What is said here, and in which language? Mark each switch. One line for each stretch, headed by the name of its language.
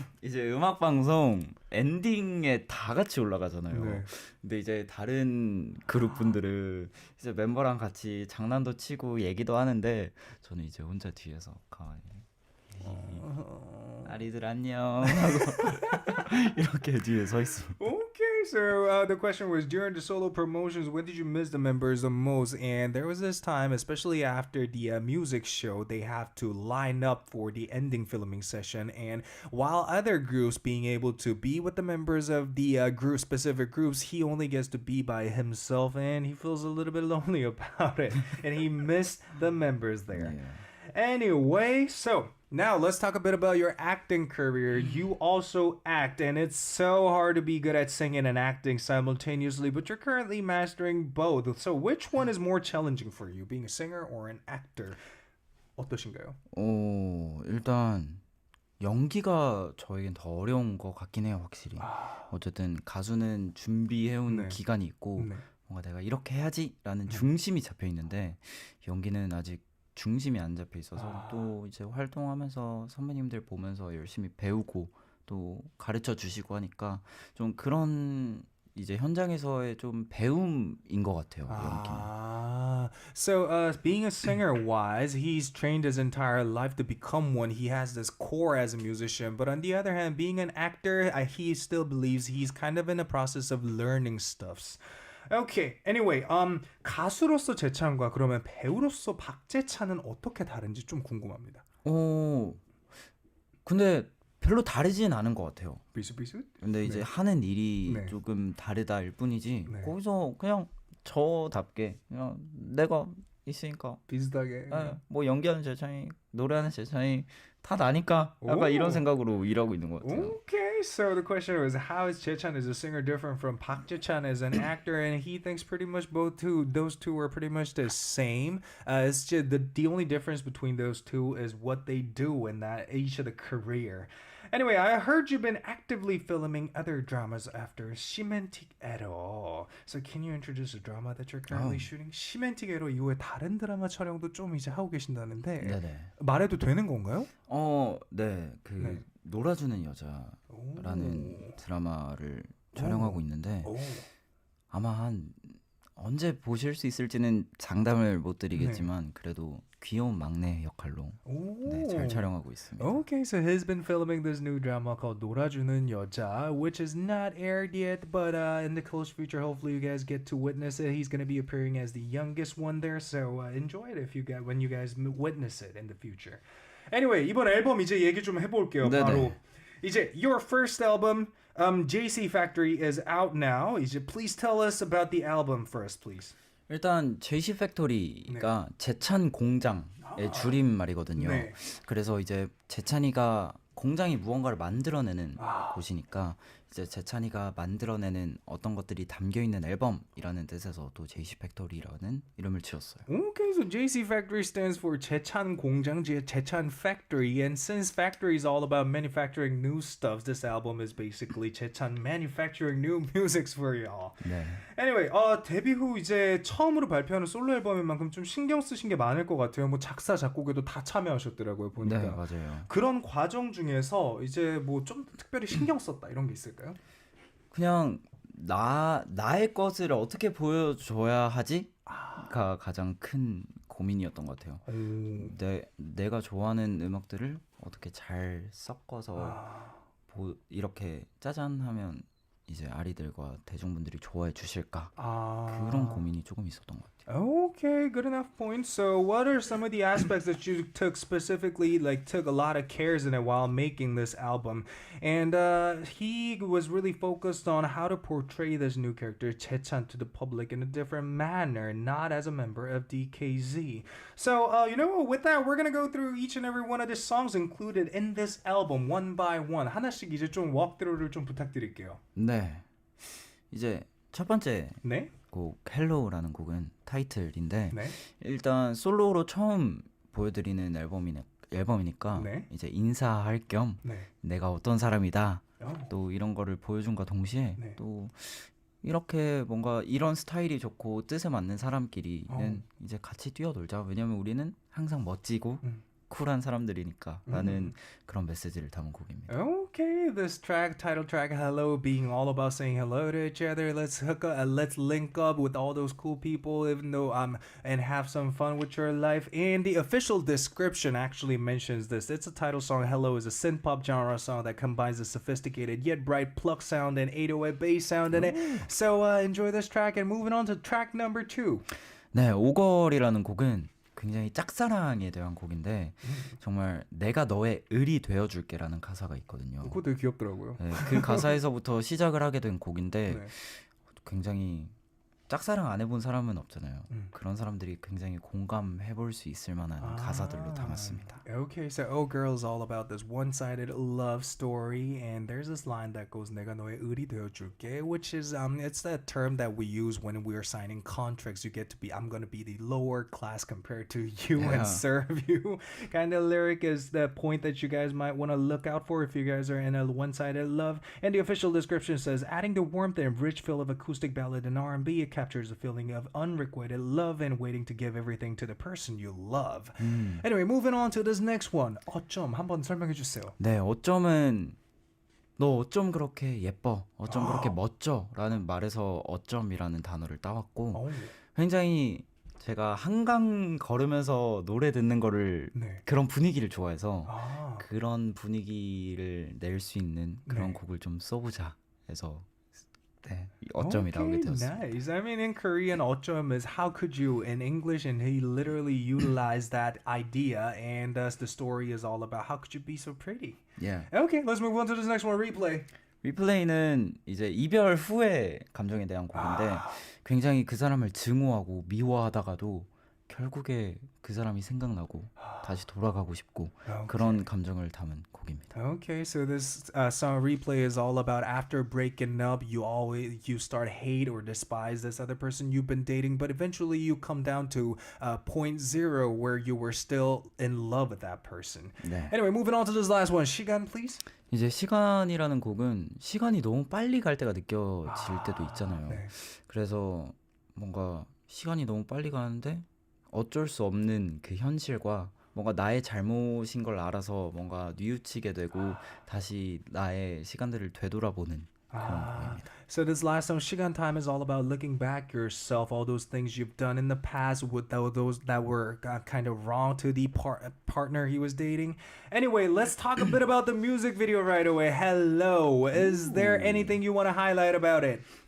Korean: 이제 음악 방송 엔딩에 다 같이 올라가잖아요. 네. 근데 이제 다른 그룹 분들은 이제 멤버랑 같이 장난도 치고 얘기도 하는데 저는 이제 혼자 뒤에서 가만히 아리들 안녕 하고 이렇게 뒤에 서 있습니다.
English: Okay, so the question was, during the solo promotions, when did you miss the members the most? And there was this time, especially after the music show, they have to line up for the ending filming session. And while other groups being able to be with the members of the group, specific groups, he only gets to be by himself, and he feels a little bit lonely about it. And he missed the members there. Yeah. Anyway, so Now let's talk a bit about your acting career. You also act, and it's so hard to be good at singing and acting simultaneously, but you're currently mastering both. So which one is more challenging for you, being a singer or an actor?
Korean: 어떠신가요? 일단 연기가 저에겐 더 어려운 것 같긴 해요, 확실히. 어쨌든 가수는 준비해온 네. 기간이 있고 네. 뭔가 내가 이렇게 해야지라는 중심이 잡혀 있는데 연기는 아직 중심이 안 잡혀 있어서 또 이제 활동하면서 선배님들 보면서 열심히 배우고 또 가르쳐 주시고 하니까 좀 그런 이제 현장에서의 좀 배움인 것 같아요. 연기는.
English: So being a singer wise, he's trained his entire life to become one. He has this core as a musician. But on the other hand, being an actor, he still believes he's kind of in the process of learning stuffs. Okay.
Korean: Anyway, 가수로서 재찬과 그러면 배우로서 박재찬은 어떻게 다른지 좀 궁금합니다. 근데 별로 다르진 않은 것 같아요. 비슷비슷? 근데 이제 네. 하는 일이 네. 조금 다르다일 뿐이지 네. 거기서 그냥 저답게 그냥 내가 있으니까 비슷하게. 뭐 연기하는 재찬이 노래하는 재찬이 다 나니까 약간 오. 이런 생각으로 일하고 있는 것 같아요.
English: Okay, so the question was, how is Jae-chan as a singer different from Park Jae-chan as an actor? And he thinks pretty much those two are pretty much the same. It's just the only difference between those two is what they do in that each of the career. Anyway, I heard you've been actively filming other dramas after 시멘틱 에러. So can you introduce a drama that you're currently shooting?
Korean: 시멘틱 에러 이후에 다른 드라마 촬영도 좀 이제 하고 계신다는데 네네. 말해도 되는 건가요? 네. 네. 놀아주는 여자라는 드라마를 촬영하고 있는데 오. 아마 언제 보실 수 있을지는 장담을 못 드리겠지만 그래도 귀여운 막내 역할로 네, 잘 촬영하고 있습니다.
English: Okay, so he's been filming this new drama called 놀아주는 여자, which is not aired yet, but in the close future, hopefully you guys get to witness it. He's going to be appearing as the youngest one there, so enjoy it when you guys witness it in the future.
Korean: Anyway, 이번 앨범 이제 얘기 좀 해볼게요. 네네. 바로 이제
English: your first album, JC Factory is out now. 이제 please tell us about the album first, please.
Korean: 일단 JC 팩토리가 재찬 공장의 줄임말이거든요. 네. 그래서 이제 재찬이가 공장이 무언가를 만들어내는 곳이니까 이제 재찬이가 만들어내는 어떤 것들이 담겨 있는 앨범이라는 뜻에서 또 JC 팩토리라는 이름을 지었어요. Okay, so JC Factory stands for 재찬 공장, 재찬 Factory, and since factory is all about manufacturing new stuff, this album is basically 재찬 manufacturing new musics for y'all. 네. Anyway, 데뷔 후 이제 처음으로 발표하는 솔로 앨범인 만큼 좀 신경 쓰신 게 많을 것 같아요. 뭐 작사, 작곡에도 다 참여하셨더라고요, 보니까. 네, 맞아요. 그런 과정 중에서 이제 뭐 좀 특별히 신경 썼다 이런 게 있을까요? 그냥 나의 것을 어떻게 보여줘야 하지가 가장 큰 고민이었던 것 같아요. 내가 좋아하는 음악들을 어떻게 잘 섞어서 이렇게 짜잔 하면 이제 아리들과 대중분들이 좋아해 주실까 그런 고민이 조금 있었던 것 같아요.
English: Okay, good enough point. So what are some of the aspects that you took specifically, like took a lot of cares in it while making this album? And he was really focused on how to portray this new character, Chaechan, to the public in a different manner, not as a member of DKZ. So, with that, we're going to go through each and every one of the songs included in this album, one by one.
Korean: 하나씩 이제 좀 walkthrough를 좀 부탁드릴게요. 네. 이제 첫 번째 네? 곡 헬로우라는 곡은 타이틀인데 네. 일단 솔로로 처음 보여드리는 앨범이니까 네. 이제 인사할 겸 네. 내가 어떤 사람이다 또 이런 거를 보여준과 동시에 네. 또 이렇게 뭔가 이런 스타일이 좋고 뜻에 맞는 사람끼리는 이제 같이 뛰어놀자. 왜냐면 우리는 항상 멋지고 쿨한 사람들이니까 라는 그런 메시지를 담은 곡입니다.
English: Okay, this track, title track, Hello, being all about saying hello to each other. Let's hook up, let's link up with all those cool people, even though and have some fun with your life. And the official description actually mentions this. It's a title song. Hello is a synth pop genre song that combines a sophisticated yet bright pluck sound and 808 bass sound in it. So enjoy this track and moving on to track number 2.
Korean: 네, 오걸이라는 곡은 굉장히 짝사랑에 대한 곡인데 정말 내가 너의 을이 되어줄게라는 가사가 있거든요. 그거 되게 귀엽더라고요. 네, 그 가사에서부터 시작을 하게 된 곡인데 네. 굉장히 짝사랑 안 해본 사람은 없잖아요. 그런 사람들이 굉장히 공감해볼 수 있을 만한 가사들로 담았습니다.
English: Okay, so Oh Girl is all about this one-sided love story, and there's this line that goes
Korean: 내가 너의 을이 되어줄게,
English: which is it's that term that we use when we are signing contracts. You get to be I'm gonna be the lower class compared to you and serve you. Kind of lyric is the point that you guys might want to look out for if you guys are in a one-sided love. And the official description says adding the warmth and rich feel of acoustic ballad and R&B, it captures a feeling of unrequited love and waiting to give everything to the person you love. Anyway, moving on to this next one.
Korean: 어쩜 한번 설명해 주세요. 네, 어쩌면 너 어쩜 그렇게 예뻐, 어쩜 그렇게 멋져 라는 말에서 어쩜이라는 단어를 따왔고 굉장히 제가 한강 걸으면서 노래 듣는 거를 그런 분위기를 좋아해서 그런 분위기를 낼 수 있는 그런 곡을 좀 써보자 해서 네, 어쩜이 나오게 되었습니다.
English: Nice. I mean, in Korean, 어쩜 is how could you? In English, and he literally utilized that idea, and thus the story is all about how could you be so pretty? Yeah. Okay, let's move on to this next one. Replay.
Korean: 리플레이는 이제 이별 후의 감정에 대한 곡인데 굉장히 그 사람을 증오하고 미워하다가도 결국에 그 사람이 생각나고 다시 돌아가고 싶고 그런 감정을 담은 곡입니다.
English: Okay, so this song Replay is all about after breaking up, you start hate or despise this other person you've been dating, but eventually you come down to point zero where you were still in love with that person.
Korean: 네.
English: Anyway, moving on to this last one. 시간, please.
Korean: 이제 시간이라는 곡은 시간이 너무 빨리 갈 때가 느껴질 때도 있잖아요. 네. 그래서 뭔가 시간이 너무 빨리 가는데 어쩔 수 없는 그 현실과 뭔가 나의 잘못인 걸 알아서 뭔가 뉘우치게 되고 다시 나의 시간들을 되돌아보는 그런 곡입니다.
English: So this last song, 시간 time, is all about looking back yourself, all those things you've done in the past with those that were kind of wrong to the partner he was dating. Anyway, let's talk a bit about the music video right away. Hello. Is there anything you want to highlight about it?